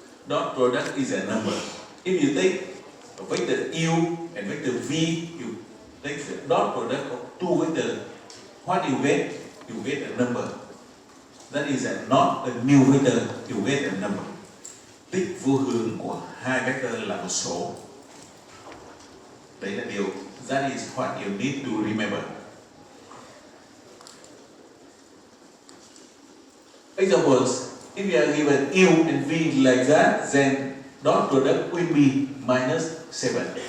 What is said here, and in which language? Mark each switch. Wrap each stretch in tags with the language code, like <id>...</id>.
<en>Dot product is a number. If you take vector U and vector V, you take the dot product of two vectors. What you get? You get a number. That is not a new vector, you get a number.</en> <vi>Tích vô hướng của hai vector là một số. Đấy là điều.</vi> <en>That is what you need to remember. Examples. If you are given U and V like that, then dot product will be minus 7.</en>